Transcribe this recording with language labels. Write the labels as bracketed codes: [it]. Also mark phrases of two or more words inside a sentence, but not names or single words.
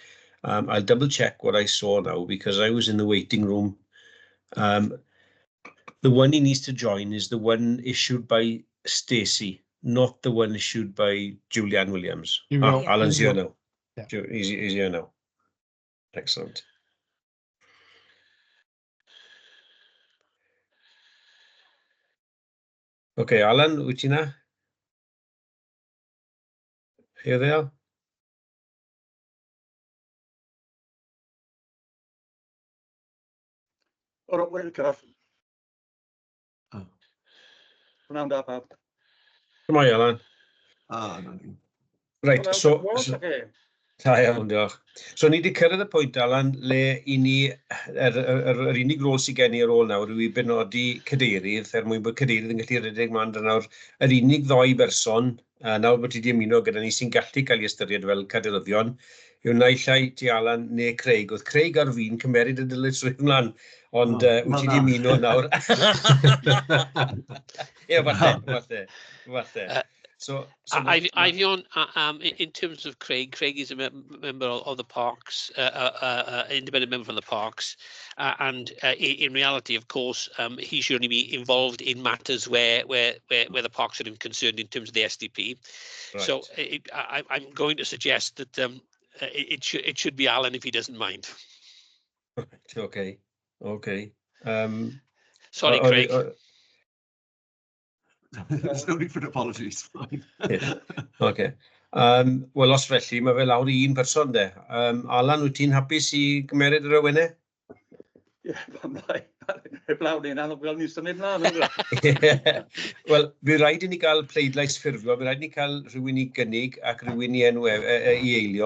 [en] I'll double check what I saw now because I was in the waiting room. The one he needs to join is the one issued by Stacey, not the one issued by Julianne Williams. Alan's here now. Yeah. He's here now. Excellent. [cy] Okay, Alan, wyt ti na? [en] Here they are. All right, where are Oh. [cy] Pnawn da pawb. [en] Come on, Alan. No. Right, so Okay. [cy] da iawn, diolch. So ni wedi cyrraedd y pwynt, Alan, le i ni, yr unig rôl sydd gen i ar ôl nawr yw i benodi cadeirydd, mwyn bod cadeirydd yn gallu rhedeg man nawr. Yr unig ddoi berson, nawr bod ti wedi ymuno gyda ni sy'n gallu cael ei ystyried fel cadeirddion, yw naill ai ti Alan neu Craig. Oedd Craig ar fi'n cymeryd y dylid swydd ymlaen, ond wyt ti wedi ymuno nawr. Ie, falle. So Ivion, [en] in terms of Craig is a member of the Parks, independent member from the Parks, and in reality, of course, he should only be involved in matters where the Parks are concerned in terms of the SDP. Right. So I'm going to suggest that it should be Alan if he doesn't mind. Okay. Sorry, Craig. There's no need for an apology, it's fine. Yeah. Okay. [cy] Wel, os felly, mae fe lawr I un person de. Alan, wyt ti'n hapus I gymeryd yr ywennau? Ie, heb lawr ni'n anodd fel ni'n symud mlaen. Wel, bydd rhaid I ni gael pleidlais ffurfio, bydd rhaid I ni cael rhywun I gynnig ac rhywun I eilio.